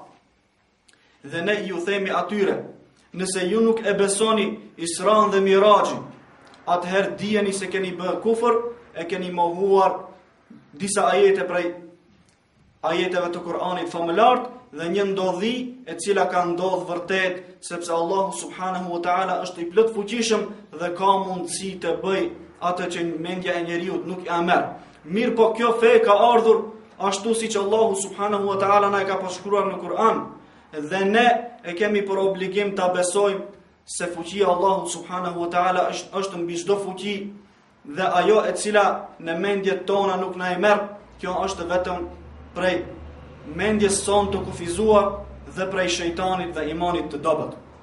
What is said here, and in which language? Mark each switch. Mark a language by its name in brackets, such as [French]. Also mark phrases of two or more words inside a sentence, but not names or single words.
[Albanian] Dhe ne ju themi atyre: nëse ju nuk e besoni Isran dhe Mirajin, atëherë dijeni se keni bërë kufër, e keni mohuar disa ajete prej ajeteve të Kur'anit famëlart dhe një ndodhi e cila ka ndodhur vërtet, sepse Allahu [Arabic] سبحانه وتعالى [Albanian] është i plot fuqishëm dhe ka mundësi të bëj atë që mendja e njeriut nuk ja merr. Mirë po kjo fe ka ardhur ashtu siç Allahu [Arabic] سبحانه وتعالى [Albanian] na e ka përshkruar në Kur'an. Dhe ne e kemi për obligim ta besojmë se fuqia Allahu [Arabic] سبحانه وتعالى [Albanian] është mbi çdo fuqi dhe ajo e cila në mendjet tona nuk na e merr, kjo është vetëm prej mendjes sonë të kufizuar dhe prej shejtanit dhe imanit të dobët.